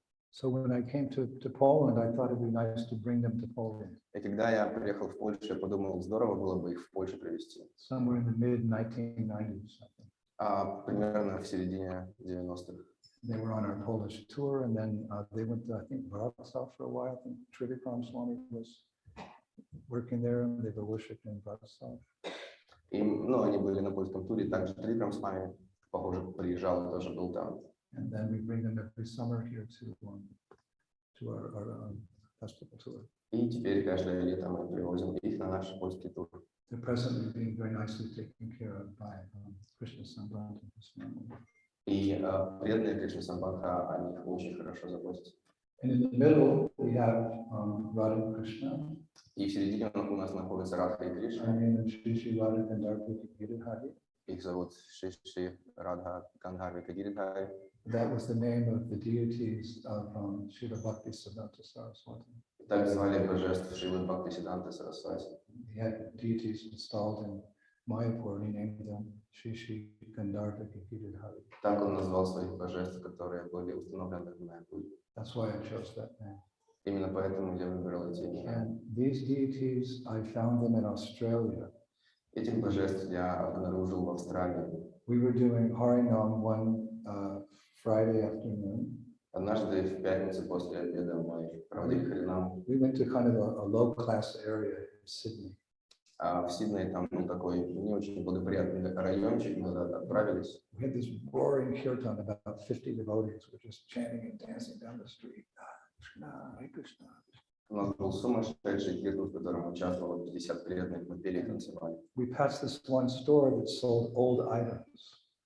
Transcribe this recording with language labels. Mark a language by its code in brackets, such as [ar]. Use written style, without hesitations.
[en] So when I came to Poland, I thought it'd be nice to bring them to Poland. [ru] И когда я приехал в Польшу, я подумал, здорово было бы их в Польшу привезти. [en] Somewhere in the mid-1990s. [ru] Примерно в середине 90-х. [en] They were on our Polish tour, and then they went to, I think, Wrocław for a while. I think Trivikram Swami was working there, and they were worshiping in Wrocław. [ru] И, ну, они были на польском туре, также Трикрам с нами, похоже, приезжал и тоже был там. [en] And then we bring them every summer here to our festival tour. [ru] И теперь каждое лето мы привозим их на наш польский тур. [en] They're presently being very nicely taken care of by Krishna Sambandha and his family. [ru] И преданные Кришна Самбанха о них очень хорошо заботятся. [en] And in the middle, we have Radha and Krishna. [ru] И в середине у нас находится Радха и [en] Her [ru] Кришна. [en] name is Shri Radha Gandharva Giridhari. [ru] Их зовут Шри Радха Гандхарвика Гиридхари. [en] That was the name of the deities of Srila Bhaktisiddhanta Saraswati. [ru] Так звали божеств Шрилы Бхактисиддханты Сарасвати. [en] He had deities installed in Mayapur, and he named them Shri Gandharva Giridhari. [ru] Так он назвал своих божеств, которые были установлены в Майяпуре. [en] That's why I chose that name. [ru] Именно поэтому я выбрал эти имена. [en] And these deities, I found them in Australia. [ru] Этих божеств я обнаружил в Австралии. [en] We were doing Harinam one Friday afternoon. [ru] Однажды в пятницу после обеда мы проводили Харинам. [en] We went to kind of a low-class area in Sydney. [ru] В Сиднее там был такой не очень благоприятный райончик, мы туда отправились. [en] We had this roaring kirtan, about 50 devotees were just chanting and dancing down the street. [sa] Krishna, Hare Krishna. [ru] У нас был сумасшедший киртан, в котором участвовало 50 преданных, мы пели и танцевали. [en] We passed this one store that sold old items.